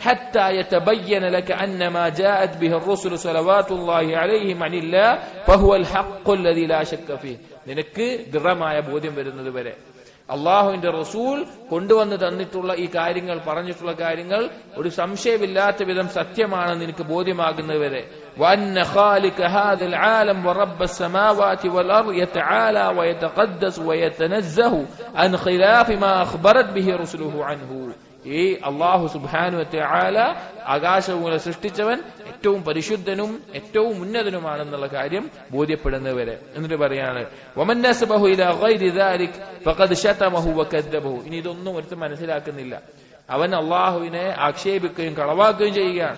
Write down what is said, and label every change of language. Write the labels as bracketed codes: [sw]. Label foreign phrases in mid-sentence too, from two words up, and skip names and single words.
[ml] നിനക്ക് ദൃഢമായ ബോധ്യം വരുന്നത് വരെ അള്ളാഹുവിന്റെ റസൂൽ കൊണ്ടുവന്ന് തന്നിട്ടുള്ള ഈ കാര്യങ്ങൾ, പറഞ്ഞിട്ടുള്ള കാര്യങ്ങൾ ഒരു സംശയമില്ലാത്ത വിധം സത്യമാണെന്ന് നിനക്ക് ബോധ്യമാകുന്നതുവരെ. [ar] وأن خالق هذا العالم ورب السماوات والأرض يتعالى ويتقدس ويتنزه عن خلاف ما أخبرت به رسله عنه. [ml] ഈ അള്ളാഹു [ar] سبحانه وتعالى [ml] ആകാശഭൂമികളെ സൃഷ്ടിച്ചവൻ ഏറ്റവും പരിശുദ്ധനും ഏറ്റവും ഉന്നതനുമാണെന്നുള്ള കാര്യം ബോധ്യപ്പെടുന്നവരെ. എന്നിട്ട് പറയാണ് [ar] ومن نسبه إلى غير ذلك فقد شتمه وكذبه. [ml] ഇനി ഇതൊന്നും ഒരുത്തൻ മനസ്സിലാക്കുന്നില്ല, അവൻ അള്ളാഹുവിനെ ആക്ഷേപിക്കുകയും കളവാക്കുകയും ചെയ്യുകയാണ്.